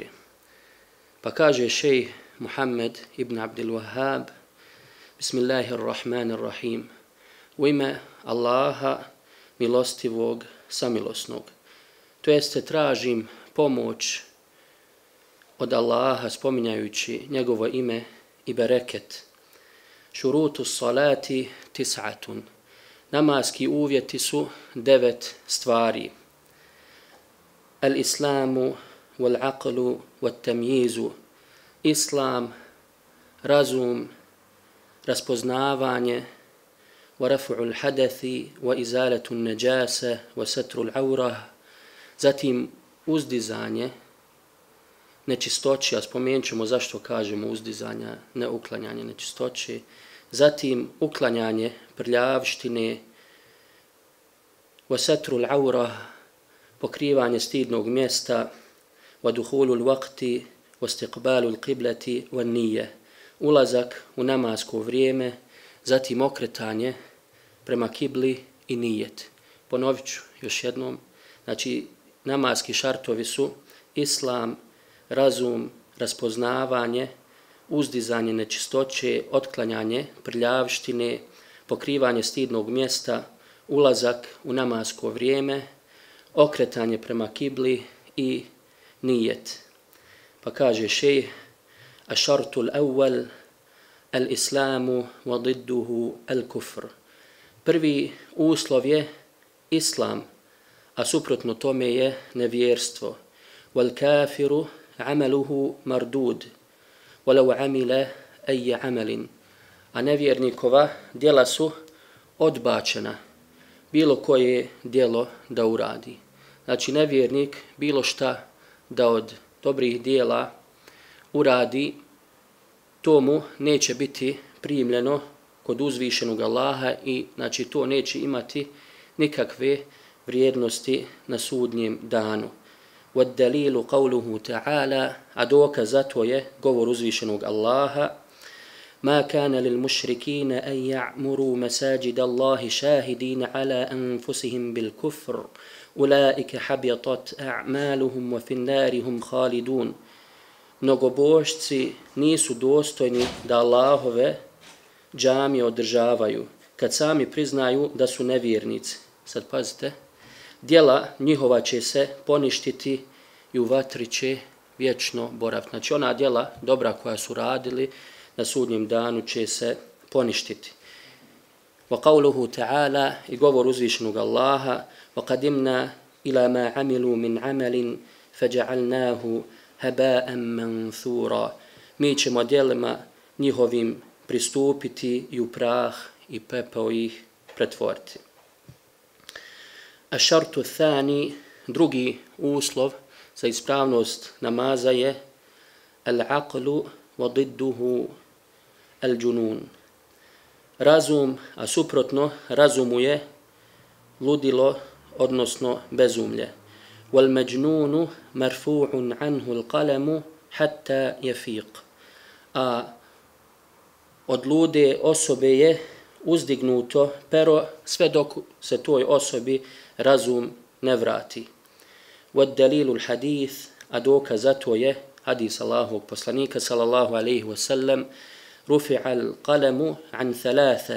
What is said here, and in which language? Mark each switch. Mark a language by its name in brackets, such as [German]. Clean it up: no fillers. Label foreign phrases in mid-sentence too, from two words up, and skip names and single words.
[Bosnian] Pa kaže šejh Muhammed ibn Abdul Wahhab, Bismillahirrahmanirrahim, u ime Allaha milostivog, samilosnog. To jeste tražim pomoć od Allaha spominjajući njegovo ime i bereket. [Arabic] شروط الصلاة تسعة. [Bosnian] Namaski uvjeti su 9 stvari. [Arabic] الإسلام، والعقل، والتمييز. [Bosnian] Islam, razum, raspoznavanje, [Arabic] ورفع الحدث وإزالة النجاسة وستر العورة, [Bosnian] zatim uzdizanje nečistoće, a spomenut ćemo zašto kažemo uzdizanja, ne uklanjanje nečistoće, zatim uklanjanje prljavštine, [Arabic] وستر العورة, [Bosnian] pokrivanje stidnog mjesta, [Arabic] ودخول الوقت واستقبال القبلة والنية, [Bosnian] ulazak u namasko vrijeme, zatim okretanje prema kibli i nijet. Ponovit ću još jednom, znači namaski šartovi su islam, razum, raspoznavanje, uzdizanje nečistoće, otklanjanje prljavštine, pokrivanje stidnog mjesta, ulazak u namasko vrijeme, okretanje prema kibli i nijet. Pa kaže šejh, [Arabic] الشرط الأول الإسلام وضده الكفر. [Bosnian] Prvi uslov je islam, a suprotno tome je nevjerstvo. [Arabic] والكافر عمله مردود ولو عمل أي عمل. [Bosnian] A nevjernikova djela su odbačena, bilo koje djelo da uradi. Znači nevjernik bilo šta da od dobrih djela uradi, to mu neće biti primljeno kod uzvišenog Allaha i znači to neće imati nikakve vrijednosti na sudnjem danu. [Arabic] وَالدَّلِيلُ قَوْلُهُ تَعَالَى, [Bosnian] a dokaz za to je govor uzvišenog Allaha: [Arabic] مَا كَانَ لِلْمُشْرِكِينَ أَنْ يَعْمُرُوا مَسَاجِدَ اللَّهِ شَاهِدِينَ عَلَى أَنفُسِهِمْ بِالْكُفْرِ أُولَٰئِكَ حَبِطَتْ أَعْمَالُهُمْ وَفِي النَّارِ هُمْ خَالِدُونَ. [Bosnian] Mnogobožci nisu dostojni da Allahove džamije održavaju, kad sami priznaju da su nevjernici. Sad pazite, djela njihova će se poništiti i u vatri će vječno boraviti. Znači ona djela dobra koja su radili na sudnjem danu će se poništiti. [Arabic] وَقَوْلُهُ تَعَالَى, [Bosnian] i govor uzvišenog Allaha: [Arabic] وَقَدِمْنَا إِلَى مَا عَمِلُوا مِنْ عَمَلٍ فَجَعَلْنَاهُ هَبَاءً مَنْثُورًا. [Bosnian] Mi ćemo djelima njihovim pristupiti i u prah i pepeo ih pretvoriti. [Arabic] الشرط الثاني, [Bosnian] drugi uslov za ispravnost namaza je [Arabic] العقل وضده الجنون. [Bosnian] Razum, a suprotno razumu je ludilo, odnosno bezumlje. [Arabic] والمجنون مرفوع عنه القلم حتى يفيق. [Bosnian] A od lude osobe je uzdignuto pero sve dok se toj osobi razum ne vrati. [Arabic] والدليل الحديث, [Bosnian] a dokaz za to je hadis Allahovog poslanika [Arabic] صلى الله عليه وسلم: رفع القلم عن ثلاثة.